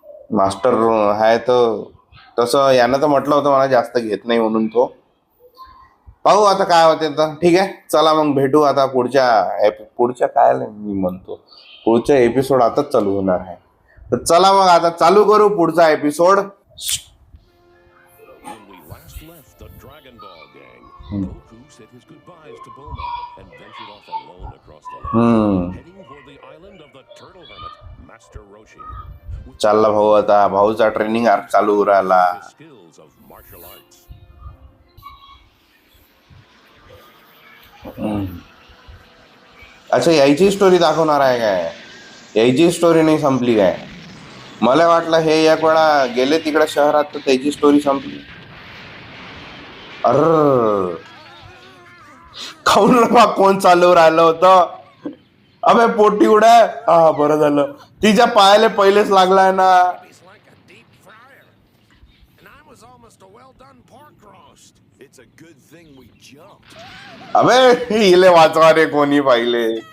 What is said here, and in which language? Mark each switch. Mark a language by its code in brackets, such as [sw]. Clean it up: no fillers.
[mr] Master आहे तर तसं यानं तर म्हटलं होतं मला जास्त घेत नाही म्हणून. तो पाहू आता काय होते. तर ठीक आहे, चला मग भेटू आता पुढच्या काय मी म्हणतो, पुढचा एपिसोड आताच चालू होणार आहे. तर चला मग आता चालू करू पुढचा episode. [en] When we last left the Dragon Ball gang, Goku said his goodbyes to Bulma and ventured off alone across the land, heading for the island of the Turtle Hermit, Master Roshi. With [mr] चालला भाऊ, आता भाऊचा training arc चालू राहिला. [en] his skills of martial arts. [mr] अच्छा, यायची story दाखवणार आहे काय? यायची स्टोरी नाही संपली काय? मला वाटलं हे 1 वेळा गेले तिकडे शहरात तर त्याची स्टोरी संपली. अर खाऊन रा कोण चालू राहिलं होतं? अबे पोटी उड्या. हा बरं झालं, तिच्या पायाला पहिलेच लागलाय ना. [en] It's like a deep fryer. And I was almost a well-done pork roast. It's a good thing we jumped. [mr] अबे हिले वाचवा रे कोणी पाहिले.